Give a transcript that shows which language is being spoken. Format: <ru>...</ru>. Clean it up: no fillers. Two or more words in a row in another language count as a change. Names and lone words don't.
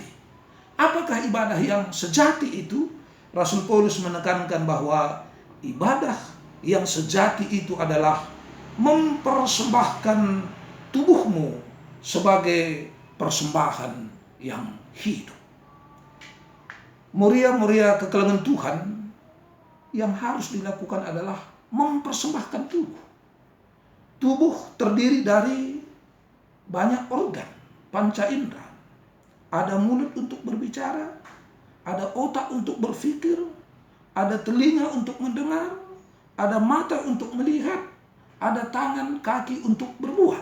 <id>Apakah ibadah yang sejati itu? Rasul Paulus menekankan bahwa ibadah yang sejati itu adalah mempersembahkan tubuhmu sebagai persembahan yang hidup.</id> <btx>Muria-muria kekelengan Tuhan</btx> <id>yang harus dilakukan adalah mempersembahkan tubuh. Tubuh terdiri dari banyak organ, panca indera. Ada mulut untuk berbicara, ada otak untuk berpikir, ada telinga untuk mendengar, ada mata untuk melihat, ada tangan, kaki untuk berbuat.</id>